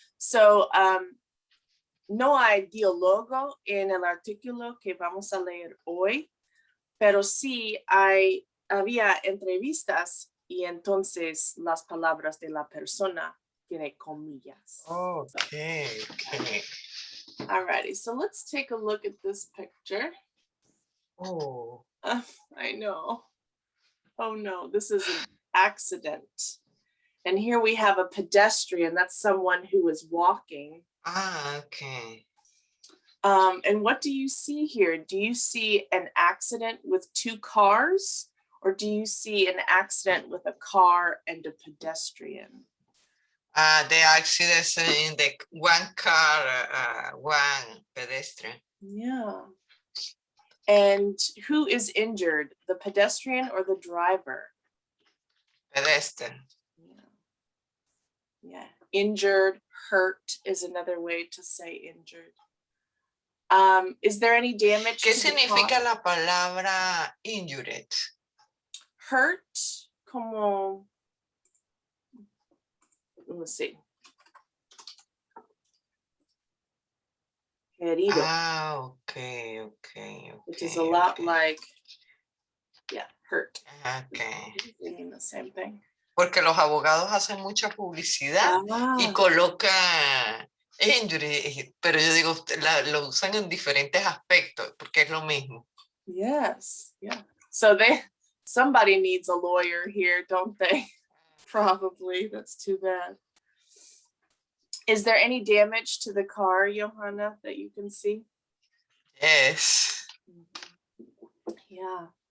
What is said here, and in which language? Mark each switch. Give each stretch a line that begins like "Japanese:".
Spanish: So, no hay diálogo en el artículo que vamos a leer hoy, pero sí había entrevistas y entonces las palabras de la persona tiene comillas.
English: Okay. Alrighty, so let's take a look at this picture. Oh. I know. Oh no, this is an accident. And here we have a pedestrian. That's someone who is walking. Okay. And what do you see here? Do you see an accident with two cars, or do you see an accident with a car and a pedestrian? The accident in the one car, one pedestrian. Yeah. And who is injured, the pedestrian or the driver? Pedestrian. Yeah. Injured, hurt is another way to say injured. Is there any damage?
Spanish: ¿Qué significa la palabra injured?
English: Hurt, como, let's see.
Spanish: Herido.
English: Okay. Which is a lot like, yeah, hurt. Okay. They mean the same thing.
Spanish: Porque los abogados hacen mucha publicidad y colocan injury, pero yo digo, lo usan en diferentes aspectos porque es lo mismo.
English: Yes, yeah. So somebody needs a lawyer here, don't they? Probably. That's too bad. Is there any damage to the car, Johanna, that you can see? Yes. Yeah.